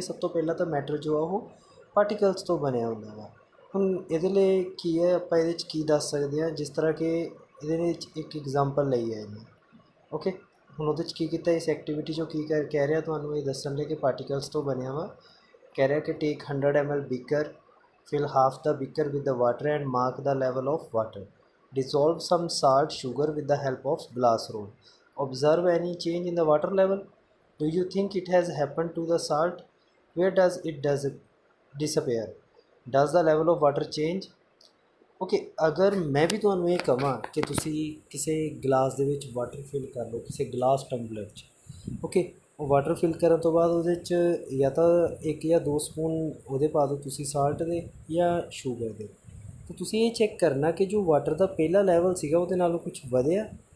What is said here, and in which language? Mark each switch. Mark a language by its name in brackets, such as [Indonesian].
[Punjabi] ਸਭ ਤੋਂ ਪਹਿਲਾਂ ਤਾਂ ਮੈਟਰ ਜੋ ਆ ਉਹ ਪਾਰਟੀਕਲਸ ਤੋਂ ਬਣਿਆ ਹੁੰਦਾ ਵਾ। ਹੁਣ ਇਹਦੇ ਲਈ ਕੀ ਹੈ, ਆਪਾਂ ਇਹਦੇ 'ਚ ਕੀ ਦੱਸ ਸਕਦੇ ਹਾਂ? ਜਿਸ ਤਰ੍ਹਾਂ ਕਿ ਇਹਦੇ ਵਿੱਚ ਇੱਕ ਐਗਜ਼ਾਮਪਲ ਲਈ ਹੈ ਇਹਨੇ ਓਕੇ। ਹੁਣ ਉਹਦੇ 'ਚ ਕੀ ਕੀਤਾ, ਇਸ ਐਕਟੀਵਿਟੀ 'ਚੋਂ ਕੀ ਕਹਿ ਰਿਹਾ ਤੁਹਾਨੂੰ ਇਹ ਦੱਸਣ ਲਈ ਕਿ ਪਾਰਟੀਕਲਸ ਤੋਂ ਬਣਿਆ ਵਾ। ਕਹਿ ਰਿਹਾ ਕਿ ਟੇਕ [English] 100 ml beaker, fill half the beaker with the water and mark the level of water. Dissolve some salt sugar with the help of glass rod. Observe any change in the water level. Do you think it has happened to the salt? Where does it disappear? Does the level of water change? [Punjabi] Okay, ਅਗਰ ਮੈਂ ਵੀ ਤੁਹਾਨੂੰ ਇਹ ਕਹਾਂ ਕਿ ਤੁਸੀਂ ਕਿਸੇ glass ਦੇ ਵਿੱਚ ਵਾਟਰ ਫਿਲ ਕਰ ਲਓ, ਕਿਸੇ ਗਲਾਸ ਟੰਬਲਰ 'ਚ ਓਕੇ। ਉਹ ਵਾਟਰ ਫਿਲ ਕਰਨ ਤੋਂ ਬਾਅਦ ਉਹਦੇ 'ਚ ਜਾਂ ਤਾਂ 1 ਜਾਂ 2 ਸਪੂਨ ਉਹਦੇ ਪਾ ਦਿਓ ਤੁਸੀਂ ਸਾਲਟ ਦੇ ਜਾਂ ਸ਼ੂਗਰ ਦੇ। ਤਾਂ ਤੁਸੀਂ ਇਹ ਚੈੱਕ ਕਰਨਾ ਕਿ ਜੋ ਵਾਟਰ ਦਾ ਪਹਿਲਾ ਲੈਵਲ ਸੀਗਾ ਉਹਦੇ ਨਾਲੋਂ ਕੁਛ ਵਧਿਆ।